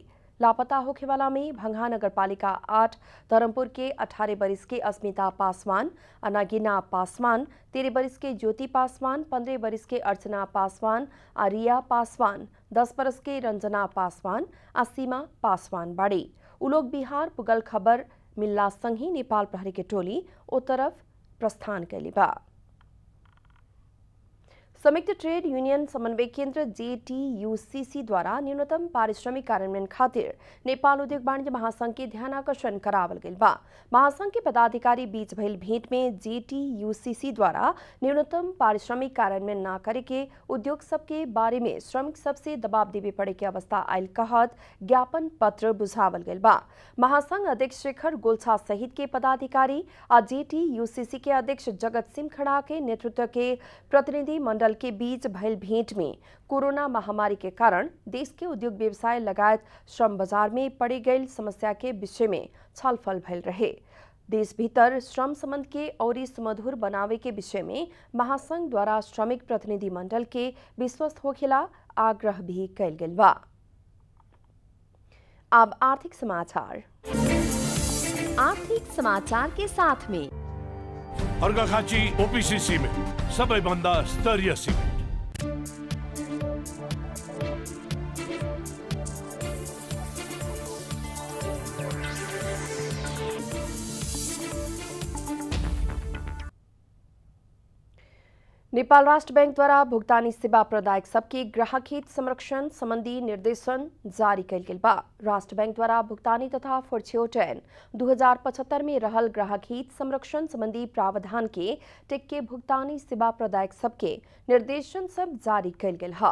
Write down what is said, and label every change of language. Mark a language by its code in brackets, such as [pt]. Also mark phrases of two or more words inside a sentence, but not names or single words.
[bho] लापता होखे वाला में भंगहा नगर पालिका 8 धर्मपुर के 18 बरिस के अस्मिता पासवान, अनागिना पासवान, 13 बरिस के ज्योति पासवान, 15 बरिस के अर्चना पासवान, रिया पासवान, 10 बरस के रंजना पासवान, सीमा पासवान बाड़ी। उ लोग बिहार पुगल खबर मिलला संगी नेपाल प्रहरी के टोली ओ तरफ प्रस्थान कैली बा। संयुक्त ट्रेड यूनियन समन्वय केंद्र JTUCC द्वारा न्यूनतम पारिश्रमिक कार्यान्वयन खातिर नेपाल उद्योग वाणिज्य महासंघ के ध्यान आकर्षण करावल गइल बा। महासंघ के पदाधिकारी बीच भइल भेंट में JTUCC द्वारा न्यूनतम पारिश्रमिक कार्यान्वयन न करे के उद्योग सब के बारे में श्रमिक सबसे दबाव देवे पड़े के अवस्था आयल कहत ज्ञापन पत्र बुझावल गइल बा। महासंघ अध्यक्ष शेखर गोल्छा सहित के पदाधिकारी JTUCC के अध्यक्ष जगत सिंह खड़ा के नेतृत्व के प्रतिनिधि मंडल के बीच भइल भेंट में कोरोना महामारी के कारण देश के उद्योग व्यवसाय लगायत श्रम बाजार में पड़ी गई समस्या के विषय में छलफल भइल रहे। देश भीतर श्रम संबंध के और सुमधुर बनावे के विषय में महासंघ द्वारा श्रमिक प्रतिनिधि मंडल के विश्वस्त होखेला आग्रह भी कैल गेल बा। अब आर्थिक समाचार। आर्थिक समाचार के साथ में [ne] अर्घाखाँची OPCC में सबैभन्दा स्तरीय सिमेन्ट। [bho] नेपाल राष्ट्र बैंक द्वारा भुगतानी सेवा प्रदायक सबके ग्राहक हित संरक्षण संबंधी निर्देशन जारी कैल गेल बा। राष्ट्र बैंक द्वारा भुगतानी तथा फॉर्च्यूटन 2075 में रहल ग्राहक हित संरक्षण संबंधी प्रावधान के टेक्के भुगतानी सेवा प्रदायक सबके निर्देशन सब जारी कैल गेल है।